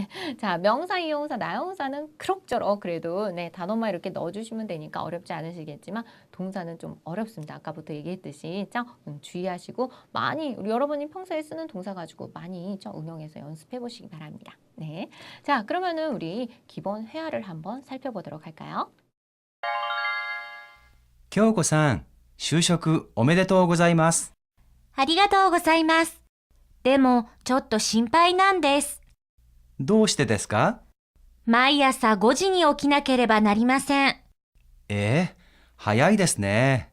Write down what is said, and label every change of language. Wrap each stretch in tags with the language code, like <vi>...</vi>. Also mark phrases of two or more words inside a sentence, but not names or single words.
<ko>자, 명사, 이용사, 나용사는 그럭저럭 그래도 네, 단어만 이렇게 넣어주시면 되니까 어렵지 않으시겠지만 동사는 좀 어렵습니다. 아까부터 얘기했듯이 주의하시고 많이 우리 여러분이 평소에 쓰는 동사 가지고 많이 응용해서 연습해 보시기 바랍니다. 네. 자, 그러면은 우리 기본 회화를 한번 살펴보도록 할까요?</ko> <ja>京子さん、就職おめでとうございます。ありがとうございます。でも、ちょっと心配なんです。どうしてですか？毎朝5時に起きなければなりません。早いですね。</ja>